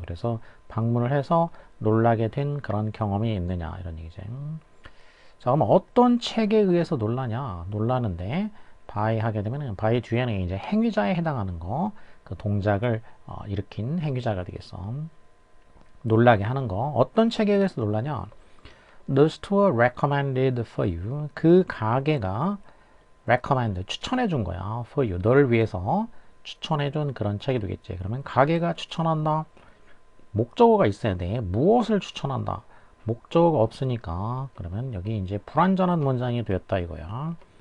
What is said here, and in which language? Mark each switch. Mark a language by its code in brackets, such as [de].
[ko] 그래서 방문을 해서 놀라게 된 그런 경험이 있느냐 이런 얘기지. 자, 그럼 어떤 책에 의해서 놀라냐? 놀라는데 by 하게 되면은 by 뒤에는 이제 행위자에 해당하는 거, 그 동작을 일으킨 행위자가 되겠어. 놀라게 하는 거. 어떤 책에 의해서 놀라냐? [en] The store recommended for you. [ko] 그 가게가 recommend, 추천해 준 거야. [en] for you. [ko] 너를 위해서 추천해 준 그런 책이 되겠지. 그러면 가게가 추천한다. 목적어가 있어야 돼. 무엇을 추천한다. 목적어가 없으니까 그러면 여기 이제 불완전한 문장이 되었다 이거야.